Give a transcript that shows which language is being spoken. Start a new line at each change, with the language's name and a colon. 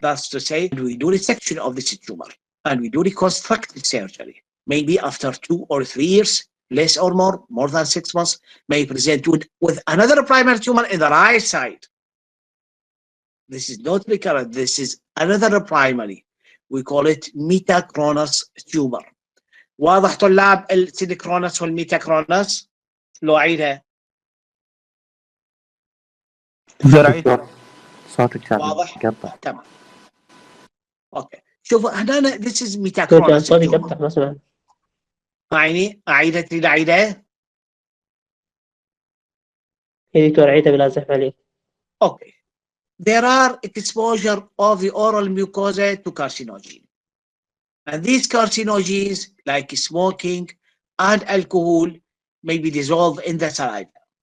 English: That's to say, we do resection of this tumor and we do reconstructive surgery. Maybe after 2 or 3 years, less or more than 6 months, may present with another primary tumor in the right side. This is not recurrent. This is another primary. We call it metachronous tumor.
Arabic: واضح طلاب السيدكرونس والميتاكرونس؟ لو أعيدها. صوتك كان واضح؟ يقطع. تمام. اوكي.
English: شوفوا هنا this is metachronous
Arabic: صوتي يقطع ما سمعت. عيني أعيدها تريد أعيدها؟ يا دكتور عيدها بلا زحمة عليك.
English: Okay. There are exposure of the oral mucosa to carcinogen. And these carcinogens, like smoking and alcohol, may be dissolved in the saliva.